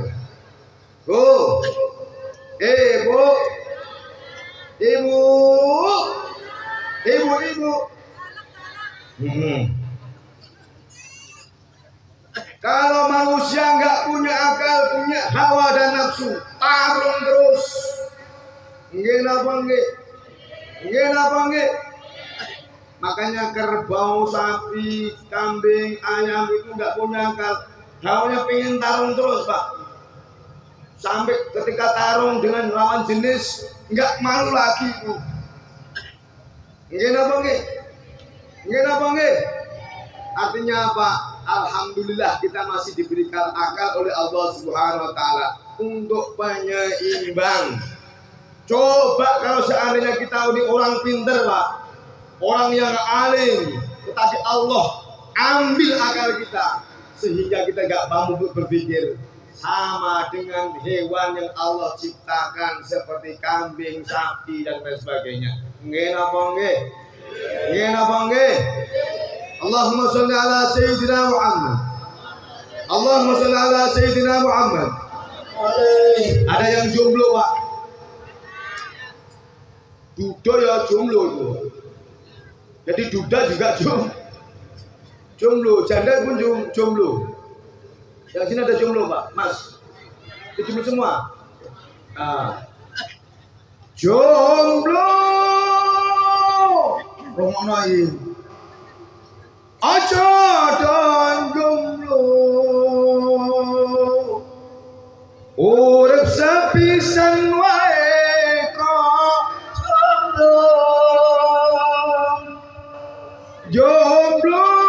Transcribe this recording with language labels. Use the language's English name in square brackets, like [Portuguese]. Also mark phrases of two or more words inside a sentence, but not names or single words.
[Indonesian] Bu, ibu. Kalau manusia nggak punya akal, punya hawa dan nafsu, tarung terus. [Javanese] Nggih napa nggih? [Indonesian] Makanya kerbau, sapi, kambing, ayam itu nggak punya akal. Hawanya pengen tarung terus, Pak. Sampai ketika tarung dengan lawan jenis nggak malu lagi, Bu. [Javanese] Nggih napa nggih? [Indonesian] Artinya apa? Alhamdulillah kita masih diberikan akal oleh Allah [Arabic] سبحانه وتعالى [Indonesian] untuk penyeimbang. Coba kalau seandainya kita ini orang pinter, Pak. Orang yang alim, tetapi Allah ambil akal kita sehingga kita enggak mampu berpikir. Sama dengan hewan yang Allah ciptakan seperti kambing, sapi dan lain sebagainya. [Javanese] Nggih napa nggih? [Arabic] اللهم صل على سيدنا محمد. [Indonesian] Ada yang jomblo, Pak. Duda ya jomblo itu. Jadi duda juga jomblo, janda pun jomblo. Yang sini ada jomblo, Pak, Mas. Itu jomblo semua. Jomblo. [Javanese] Romono iki. Aja dan jomblo. Urip sepisan wae kok jomblo.